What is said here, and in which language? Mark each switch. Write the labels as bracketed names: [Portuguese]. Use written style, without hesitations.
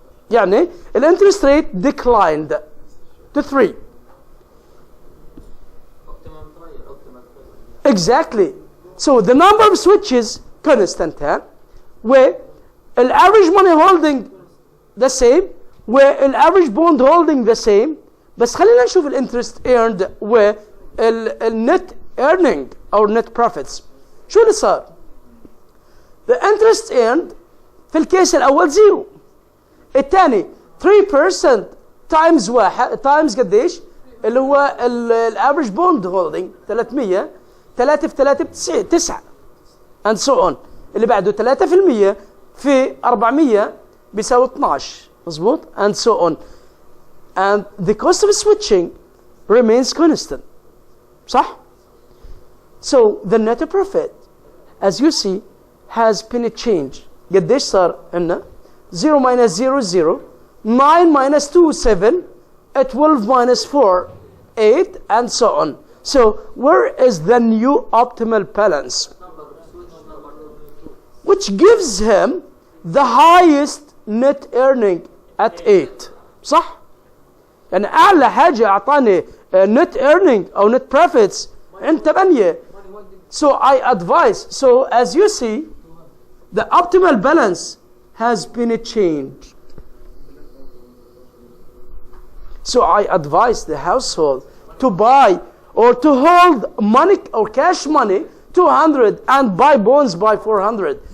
[English] يعني the interest rate declined to 3. Exactly. So the number of switches constant where the average money holding the same where the average bond holding the same. [Arabic] بس خلينا نشوف الانترست earned والنت earning او net profits. شو اللي صار؟ [English] the interest earned [Arabic] في الكيس الاول 0. الثاني 3% times 1 times قديش؟ اللي هو الافريج بوند هولدنج 300 3 في 3 ب 9 [English] and so on. [Arabic] اللي بعده 3% في 400 بيساوي 12 مظبوط [English] and so on. and the cost of switching remains constant. [Arabic] صح؟ [English] so the net profit as you see has been a change. [Arabic] قديش صار عندنا [English] 0 minus 0 0, 9 minus 2 7, 12 minus 4 8, and so on. So where is the new optimal balance? Which gives him the highest net earning at 8. [Arabic] صح؟ يعني أعلى حاجة أعطاني net earning أو net profits عند 8. [English] So I advise. So as you see, the optimal balance has been changed. So I advise the household to buy or to hold money or cash money 200 and buy bonds by 400.